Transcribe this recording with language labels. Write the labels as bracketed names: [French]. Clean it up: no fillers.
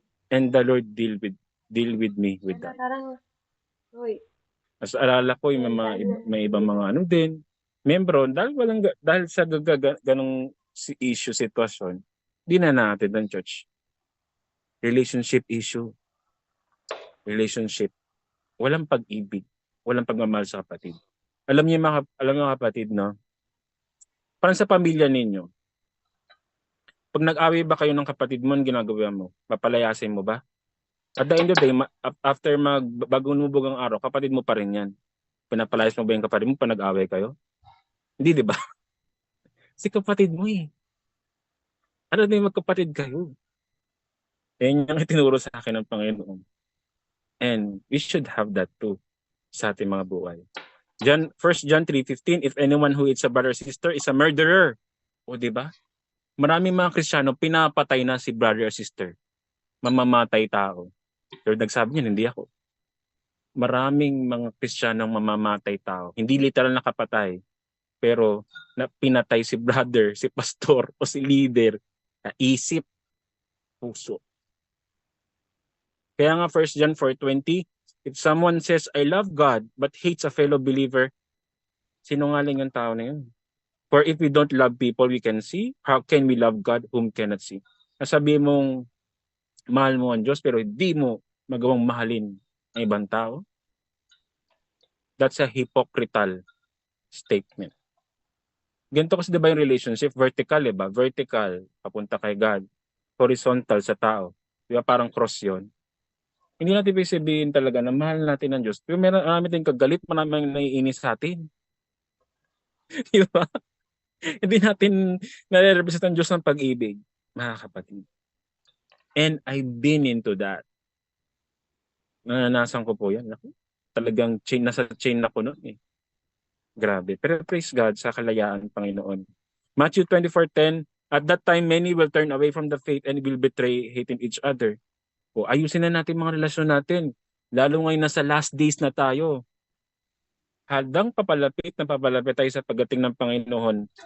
[English] And the Lord deal with me with that. [Filipino] As alala ko, yung may ibang mga din, membro, dahil sa ganong issue, sitwasyon, di na natin ng church. Relationship issue. Relationship. Walang pag-ibig. Walang pagmamahal sa kapatid. Alam niyo mga kapatid, no? Parang sa pamilya ninyo, pag nag-away ba kayo ng kapatid mo, ginagawa mo? Papalayasin mo ba? [English] At the end of the day, [Filipino] after bago lumubog ang araw, kapatid mo pa rin yan. Pinapalayas mo ba yung kapatid mo pag nag-away kayo? Hindi, di ba? Si kapatid mo eh. Ano na yung magkapatid kayo? Yan yung itinuro sa akin ng Panginoon. [English] And we should have that too [Filipino] sa ating mga buhay. [English] First John 3:15, if anyone who hates a brother or sister is a murderer. [Filipino] O di ba? Maraming mga Kristiyano pinapatay na si brother or sister. Mamamatay tao. Pero nagsabi niya, hindi ako. Maraming mga Kristiyanong mamamatay tao. Hindi literal nakapatay. Pero pinatay si brother, si pastor, o si leader. Isip, puso. Kaya nga [English] 1 John 4:20, if someone says, I love God, but hates a fellow believer, [Filipino] sinungaling yung tao na yun. [English] For if we don't love people we can see, how can we love God whom cannot see? [Filipino] Nasabi mong mahal mo ang Diyos pero hindi mo magawang mahalin ang ibang tao. [English] That's a hypocritical statement. [Filipino] Ganito kasi diba yung relationship? Vertical, diba? Vertical, papunta kay God. Horizontal sa tao. Diba parang cross yon. Hindi natin sabihin talaga na mahal natin ang Diyos. Pero marami tayong kagalit, marami naiinis sa atin. Diba? Hindi natin nare-represent ang Diyos ng pag-ibig, mga kapatid. [English] And I've been into that. [Filipino] Nananasan ko po yan. Talagang nasa chain ako noon eh. Grabe. Pero praise God sa kalayaan, Panginoon. [English] Matthew 24:10, at that time many will turn away from the faith and will betray, hating each other. [Filipino] O ayusin na natin mga relasyon natin. Lalo ngayon nasa last days na tayo. Hadang papalapit tayo sa pagdating ng Panginoon.